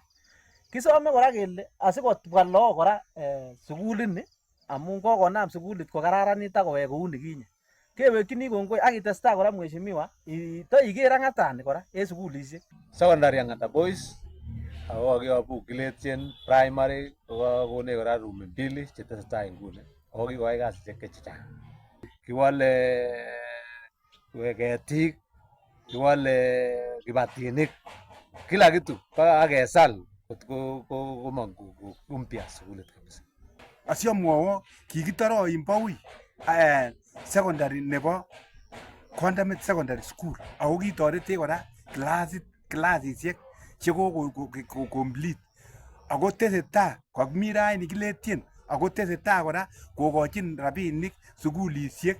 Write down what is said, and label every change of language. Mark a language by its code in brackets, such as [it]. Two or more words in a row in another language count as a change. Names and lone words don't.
[kln] Kisome kora kele asikobwa lagok kora sukulini amun kokonam sukulit ko kararanit akowek kou nikinye. Kewekini kongoi akitestai kora Mheshimiwa toiker Ang'atani kora en sukulisiek. Secondary Angata Boys ako kiyobu Kiletien primary kokonech kora room mbili chetesetai nguni ako kikoyai kasisiek chechang. Kiwale ketik, kiwale kibatinik, [sw] kila kitu mpaka [kln] akesal komong kumpya sukulit kabisa. Asiamwowo kikitoro Imbawui secondary nebo Condamit Secondary School ako kitoretech kora klasisiek cheko complete ako tesetai kokmi raini Kiletien ako tesetai kora kokochin rabinik sukulisiek.